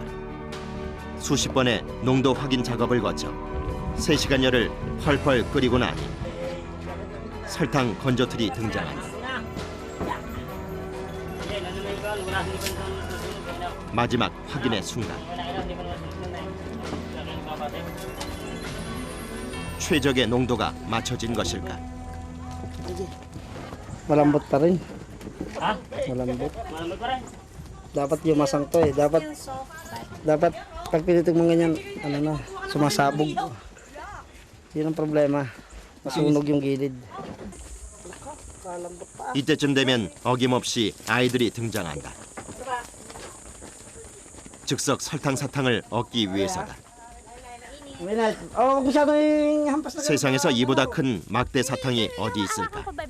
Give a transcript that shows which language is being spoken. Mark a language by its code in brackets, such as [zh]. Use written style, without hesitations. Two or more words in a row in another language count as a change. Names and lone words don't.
[ko] 수십 번의 농도 확인 작업을 거쳐 3시간여를 펄펄 끓이고 나니 설탕 건조틀이 등장한다. 마지막 확인의 순간 최적의 농도가 맞춰진 것일까? [tl] Malambot pa rin. Malambot. Dapat yumasang to eh. Dapat pag pinitog mo ganyan, ano na, sumasabog. Yun ang problema. Masunog yung gilid. [ko] 이때쯤 되면 어김없이 아이들이 등장한다. 즉석 설탕 사탕을 얻기 위해서다. 세상에서 이보다 큰 막대 사탕이 어디 있을까?